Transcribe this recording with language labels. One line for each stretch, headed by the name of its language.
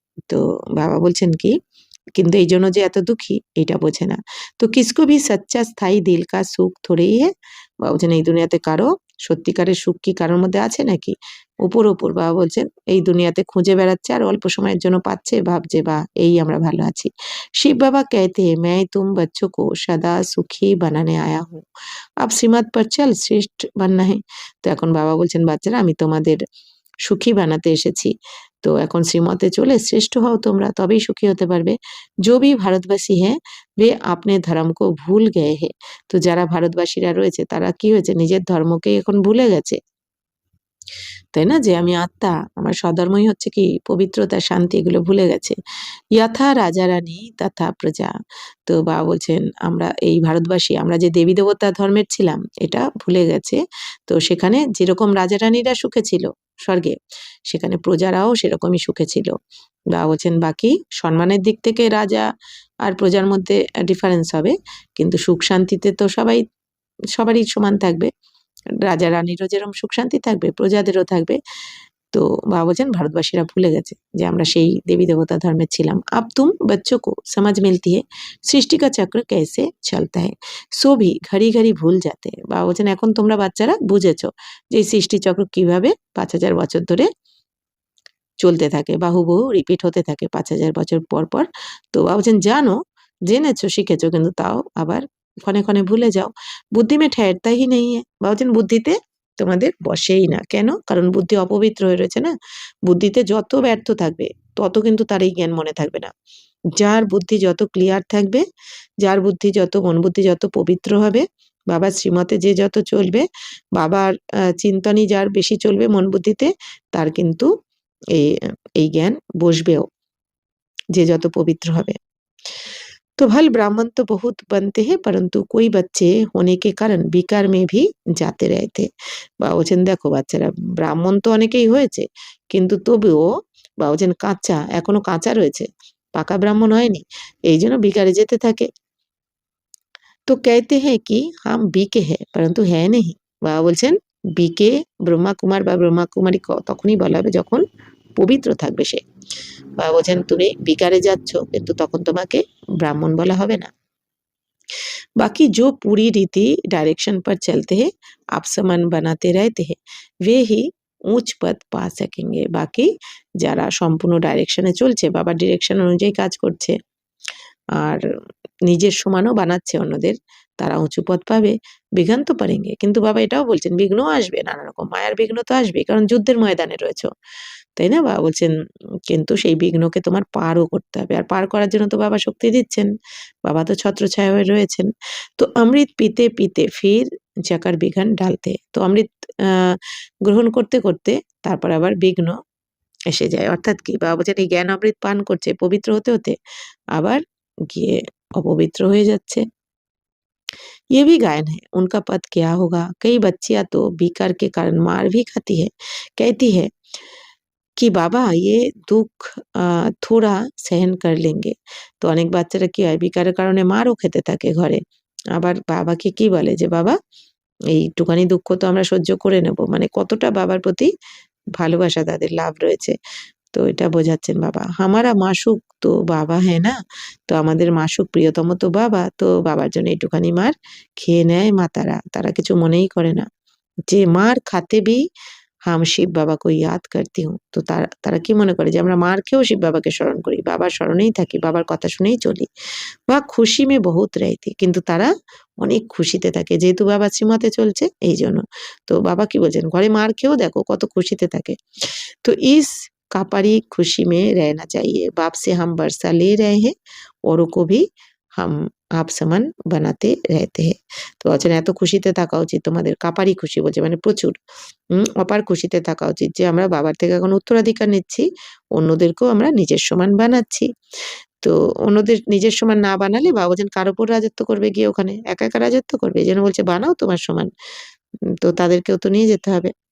Bangla: তো বাবা বলছেন কি, কিন্তু এই জন্য যে এত দুঃখী এটা বোঝে না। তো
Hindi: কিসকো ভি সচ্চা স্থায়ী দিল কা সুখ থোড়েই হে।
Bangla: বাবা বলছেন এই দুনিয়াতে কারো সত্যিকারের সুখ কি কারোর মধ্যে আছে নাকি? উপর উপর বাবা বলছেন এই দুনিয়াতে খুঁজে বেড়াচ্ছে আর অল্প সময়ের জন্য পাচ্ছে, ভাবছে বা এই আমরা ভালো আছি।
Hindi: শিব বাবা कहते हैं मैं तुम बच्चों को सदा सुखी बनाने आया हूँ, अब श्रीमत पर चल श्रेष्ठ बनना है।
Bangla: তো এখন বাবা বলছেন বাচ্চারা আমি তোমাদের সুখী বানাতে এসেছি, তো এখন শ্রীমতে চলে শ্রেষ্ঠ হও তোমরা, তবেই সুখী হতে পারবে।
Hindi: जो भी भारतवासी हैं वे अपने धर्म को भूल गए हैं।
Bangla: তো যারা ভারতবাসীরা রয়েছে তারা কি হয়েছে, নিজের ধর্মকে এখন ভুলে গেছে, তাই না? যে আমি আত্মা, আমার স্বধর্মই হচ্ছে কি পবিত্রতা, শান্তি, এগুলো ভুলে গেছে। যথা রাজা রানী তথা প্রজা। তো বাবা বলছেন আমরা এই ভারতবাসী, আমরা যে দেবী দেবতা ধর্মের ছিলাম এটা ভুলে গেছে। তো সেখানে যেরকম রাজা রানীরা সুখে ছিল স্বর্গে, সেখানে প্রজারাও সেরকমই সুখে ছিল। বাবা বলছেন বাকি সম্মানের দিক থেকে রাজা আর প্রজার মধ্যে ডিফারেন্স হবে, কিন্তু সুখ শান্তিতে তো সবারই সমান থাকবে। রাজা রানীরও যেরকম সুখ শান্তি থাকবে, প্রজাদেরও থাকবে। তো বাবা বলছেন ভারতবাসীরা ভুলে গেছে যে আমরা সেই দেবী দেবতা ধর্মের ছিলাম।
Hindi: अब तुम बच्चों को समझ मिलती है सृष्टि का चक्र कैसे चलता है, सो भी घड़ी घड़ी भूल जाते हैं।
Bangla: বাবা বলছেন এখন তোমরা বাচ্চারা বুঝেছো যে এই সৃষ্টি চক্র কিভাবে 5000 বছর ধরে চলতে থাকে, বাহুবহু রিপিট হতে থাকে 5000 বছর পর পর। তো বাবা বলছেন জানো, জেনেছো, শিখেছো, কিন্তু তাও আবার ক্ষণে ক্ষণে ভুলে যাও।
Hindi: বুদ্ধি মে ঠেরতা হি নেই হ্যায়।
Bangla: বাবা বলছেন বুদ্ধিতে তোমাদের বসেই না। কেন? কারণ বুদ্ধি অপবিত্র হয়ে রয়েছে না। বুদ্ধিতে যত ব্যর্থ থাকবে তত কিন্তু তার এই জ্ঞান মনে থাকবে না। যার বুদ্ধি যত ক্লিয়ার থাকবে, যার বুদ্ধি যত, মন বুদ্ধি যত পবিত্র হবে, বাবার শ্রীমতে যে যত চলবে, বাবার চিন্তনই যার বেশি চলবে মন বুদ্ধিতে, তার কিন্তু এই এই জ্ঞান বসবেও, যে যত পবিত্র হবে।
Hindi: तो भल ब्राह्मण तो बहुत बनते हैं परंतु कोई बच्चे होने के कारण বিকার में भी जाते रहते।
Bangla: বাবা বলছেন দেখো বাচ্চারা, ব্রাহ্মণ তো অনেকেই হয়েছে, কিন্তু তবুও বাবা বলছেন কাঁচা, এখনো কাঁচা রয়েছে, পাকা ব্রাহ্মণ হয়নি, এই জন্য বিকারে যেতে থাকে।
Hindi: তো कहते हैं कि हम बीके हैं परंतु है नहीं।
Bangla: বাবা বলছেন বিকে ব্রহ্মা কুমার বা ব্রহ্মা কুমারী তখনই বলা হবে যখন পবিত্র থাকবে সে। বাবা বলছেন তুমি বিকারে যাচ্ছ কিন্তু তখন তোমাকে ব্রাহ্মণ বলা হবে না।
Hindi: बाकी जो पूरी रीति डायरेक्शन पर चलते हैं आप समान बनाते रहते हैं वे ही উচ্চ পদ পা सकेंगे।
Bangla: বাকি যারা সম্পূর্ণ ডাইরেকশনে চলছে, বাবার ডিরেকশন অনুযায়ী কাজ করছে আর নিজের সমানও বানাচ্ছে অন্যদের, তারা উঁচু পদ পাবে।
Hindi: বিঘ্ন তো পারেঙ্গে,
Bangla: কিন্তু বাবা এটাও বলছেন বিঘ্ন আসবে, নানা রকম মায়ার বিঘ্ন তো আসবে, কারণ যুদ্ধের ময়দানে রয়েছে, তাই না? বাবা বলছেন কিন্তু সেই বিঘ্নকে তোমার পারও করতে হবে, আর পার করার জন্য তো বাবা শক্তি দিচ্ছেন, বাবা তো ছত্রছায়া হয়ে রয়েছেন।
Hindi: তো অমৃত পিতে পিতে ফির জাকার বিঘ্ন ঢালতে।
Bangla: তো অমৃত গ্রহণ করতে করতে তারপর আবার বিঘ্ন এসে যায়। অর্থাৎ কি, বাবা বলছেন এই জ্ঞান অমৃত পান করছে পবিত্র হতে হতে আবার গিয়ে অপবিত্র হয়ে যাচ্ছে।
Hindi: ये भी गायन है उनका पद क्या होगा। कई बच्चियां तो बीकार के कारण मार भी खाती है, कहती है কি বাবা দুঃখ থোড়া সহন কর লেঙ্গে।
Bangla: তো অনেক বাচ্চারা কি হয় বিকারের কারণে মারও খেতে থাকে ঘরে, আবার বাবাকে কি বলে যে বাবা এইটুখানি দুঃখ তো আমরা সহ্য করে নেব, মানে কতটা বাবার প্রতি ভালোবাসা তাদের লাভ রয়েছে। তো এটা বোঝাচ্ছেন বাবা।
Hindi: হামারা মাসুক তো বাবা হ্যাঁ না,
Bangla: তো আমাদের মাসুক প্রিয়তম তো বাবা, তো বাবার জন্য একটুখানি মার খেয়ে নেয় মাতারা, তারা কিছু মনেই করে না।
Hindi: যে মার খাতে ভি হাম শিব বাবা কো ইয়াদ করতি হুঁ।
Bangla: তো তারা কি মনে করে যে আমরা মার খেয়েও শিব বাবাকে স্মরণ করি, বাবার স্মরণেই থাকি, বাবার কথা শুনেই চলি।
Hindi: বা খুশি মে বহুত রহতি,
Bangla: কিন্তু তারা অনেক খুশিতে থাকে যেহেতু বাবা শ্রীমতে চলছে এই জন্য। তো বাবা কি বলছেন, ঘরে মার খেয়েও দেখো কত খুশিতে থাকে।
Hindi: तो इस कापरी खुशी में रहना चाहिए। बाप से हम वर्षा ले रहे हैं, औरों को भी हम आप समान বানাতে रहते हैं।
Bangla: তো বলছেন এত খুশিতে থাকা উচিত তোমাদের, কাপারি খুশি বলছে মানে প্রচুর, অপার খুশিতে থাকা উচিত যে আমরা বাবার থেকে এখন উত্তরাধিকার নিচ্ছি, অন্যদেরকেও আমরা নিজের সমান বানাচ্ছি। তো অন্যদের নিজের সমান না বানালে বাবা বলছেন কার উপর রাজত্ব করবে গিয়ে, ওখানে একা একা রাজত্ব করবে, এই জন্য বলছে বানাও তোমার সমান। তো তাদেরকেও তো নিয়ে যেতে হবে।